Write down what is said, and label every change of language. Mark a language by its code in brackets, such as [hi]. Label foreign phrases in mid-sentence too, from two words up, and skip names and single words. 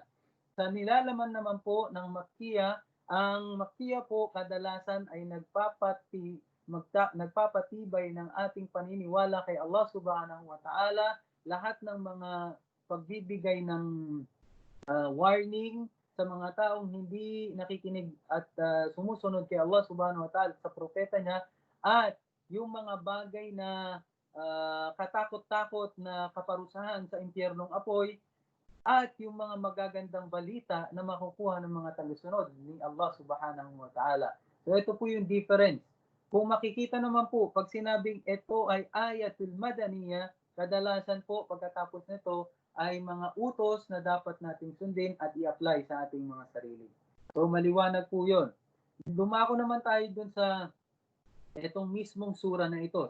[tl] Sa nilalaman naman po ng Makkiya, ang Makkiya po kadalasan ay nagpapatibay ng ating paniniwala kay Allah [ar] سبحانه وتعالى, [tl] lahat ng mga pagbibigay ng warning sa mga taong hindi nakikinig at sumusunod kay Allah [ar] سبحانه وتعالى [tl] sa propeta niya, at yung mga bagay na katakot-takot na kaparusahan sa impyernong apoy, at yung mga magagandang balita na makukuha ng mga tagasunod ni Allah [ar] سبحانه وتعالى. [tl] So ito po yung difference. Kung makikita naman po, pag sinabing ito ay [ar] آية مدنية, [tl] kadalasan po pagkatapos nito ay mga utos na dapat nating sundin at i-apply sa ating mga sarili. So maliwanag po yun. Dumako naman tayo dun sa itong mismong sura na ito.